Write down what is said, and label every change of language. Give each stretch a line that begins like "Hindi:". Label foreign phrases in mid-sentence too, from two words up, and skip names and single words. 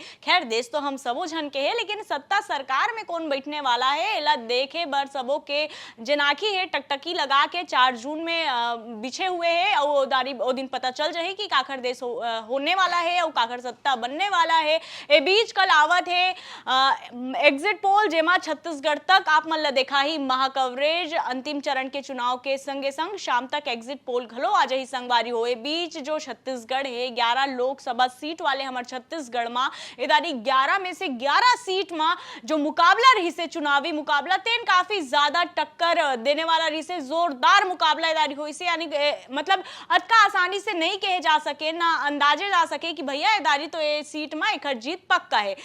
Chhattisgarhi: खैर देश तो हम सबो झन के है लेकिन सत्ता सरकार में कौन बैठने वाला है एला देखे बर सबो के जनाखी है टकटकी लगा के 4 जून में बिछे हुए है और दारी ओ दिन पता चल जाही कि काखर देश होने वाला है और काखर सत्ता बनने वाला है। ए बीच कल आवत है
English: exit poll
Chhattisgarhi: जेमा छत्तीसगढ़ तक आप मन ला देखा ही महाकवरेज अंतिम चरण के चुनाव के संगे संग शाम तक
English: exit poll
Chhattisgarhi: घलो आ जाही संगवारी हो। बीच जो छत्तीसगढ़ है 11 लोकसभा सीट वाले हमार छत्तीसगढ़ में इदारी 11 में से 11 सीट में जो मुकाबला रही से चुनावी मुकाबला तेन काफी ज्यादा टक्कर देने वाला रही से जोरदार मुकाबला इदारी हुई से यानी मतलब अतका आसानी से नहीं कहे जा सके ना अंदाजे जा सके कि भैया इदारी तो ये सीट में एक जीत पक्का है।